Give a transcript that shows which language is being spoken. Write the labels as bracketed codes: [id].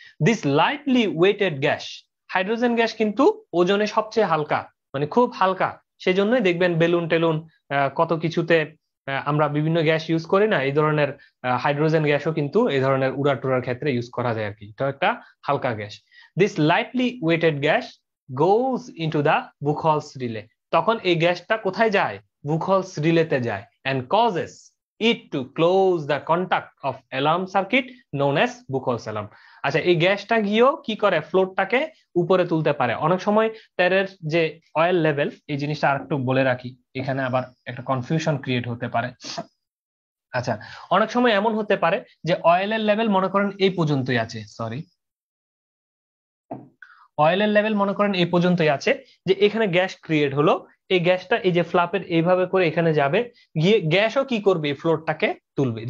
[en] this lightly weighted gas, [bn] hydrogen gas কিন্তু ওজনে সবচেয়ে হালকা, মানে খুব হালকা, সেজন্যই দেখবেন বেলুন টেলুন কত কিছুতে আমরা বিভিন্ন গ্যাস ইউজ করি না, এই ধরনের হাইড্রোজেন গ্যাসও কিন্তু এই ধরনের উড়াটুরার ক্ষেত্রে ইউজ করা যায় আর কি। এটা একটা হালকা gas. [en] this lightly weighted gas goes into the Buchholz relay, [bn] তখন এই গ্যাসটা কোথায় যায়, বুখলস রিলেতে যায়, [en] And causes it to close the contact of alarm circuit known as Buchholz alarm. [bn] আচ্ছা, এই গ্যাসটা গিয়েও কি করে, ফ্লোরটাকে উপরে তুলতে পারে। অনেক সময় তেলের যে অয়েল লেভেল, এই জিনিসটা আরেকটু বলে রাখি, এখানে আবার একটা কনফিউশন ক্রিয়েট হতে পারে। আচ্ছা, অনেক সময় এমন হতে পারে যে অয়েলের লেভেল মনে করেন এই পর্যন্তই আছে, সরি, অয়েলের লেভেল মনে করেন এই পর্যন্তই আছে, যে এখানে গ্যাস ক্রিয়েট হলো, এই গ্যাসটা এই যে ফ্লাপের এইভাবে করে এখানে যাবে, গিয়ে গ্যাসও কি করবে, ফ্লোরটাকে তুলবে।